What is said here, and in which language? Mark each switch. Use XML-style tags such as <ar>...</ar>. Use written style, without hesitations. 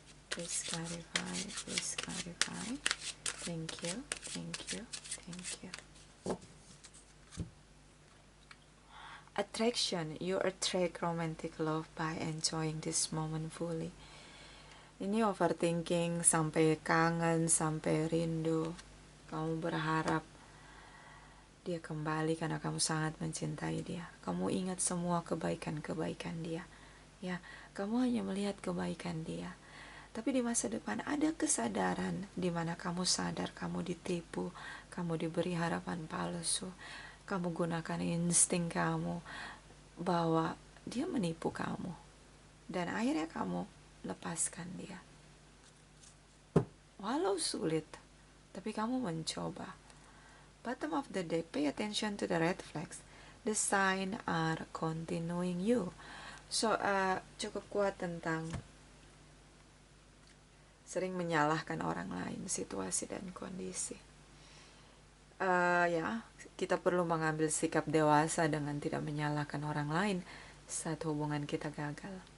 <en>Please clarify, please clarify. Thank you, thank you, thank you. Attraction, you attract romantic love by enjoying this moment fully.</en> <id>Ini overthinking sampai kangen, sampai rindu. Kamu berharap dia kembali karena kamu sangat mencintai dia. Kamu ingat semua kebaikan-kebaikan dia. Ya, kamu hanya melihat kebaikan dia. Tapi di masa depan ada kesadaran di mana kamu sadar kamu ditipu, kamu diberi harapan palsu. Kamu gunakan insting kamu bahwa dia menipu kamu. Dan akhirnya kamu lepaskan dia. Walau sulit, tapi kamu mencoba.</id> <en>Bottom of the deck, pay attention to the red flags. The sign are continuing you.</en> <id>So, cukup kuat tentang sering menyalahkan orang lain, situasi dan kondisi. Ya, kita perlu mengambil sikap dewasa dengan tidak menyalahkan orang lain saat hubungan kita gagal.</id>